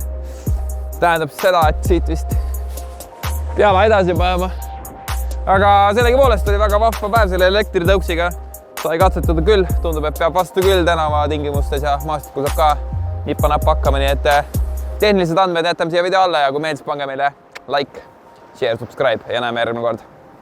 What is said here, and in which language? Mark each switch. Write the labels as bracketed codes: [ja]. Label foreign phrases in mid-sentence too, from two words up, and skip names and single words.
[et] Tähendab seda, et siit vist peale edasi päeva. Aga sellegipoolest oli väga vahva päev selle elektritõuksiga. Sai katsetada küll, tundub, et peab vastu küll tänava tingimustes ja maastikul saab ka nippa-nappa hakkama, nii et tehnilised andmed jätame siia video alla ja kui meeldis, pange meile [en] like, share, subscribe [et] ja näeme järgmine kord.